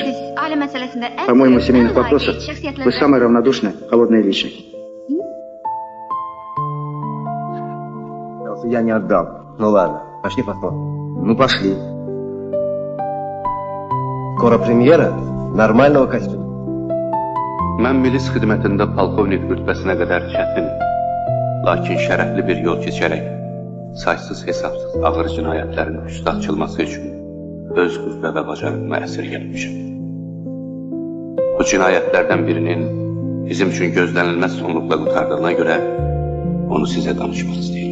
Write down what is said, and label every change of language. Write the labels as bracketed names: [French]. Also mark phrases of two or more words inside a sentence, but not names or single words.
[Russian] По-моему, в семейных вопросах вы самая равнодушная, холодная личность. Я не отдал. Ну ладно, пошли посмотрим. Ну пошли. Скоро премьера нормального костюма. [Azerbaijani] Mən milis xidmətində polkovnik rütbəsinə qədər çətin, lakin şərəfli bir yol keçərək, saysız hesabsız ağır cinayətlərin üstə açılması üçün öz qüvvə və bacarığıma əsir gəlmişəm. Bu cinayətlərdən birinin bizim üçün gözlənilməz sonluqla qurtardığına görə onu sizə danışmaq istəyirəm.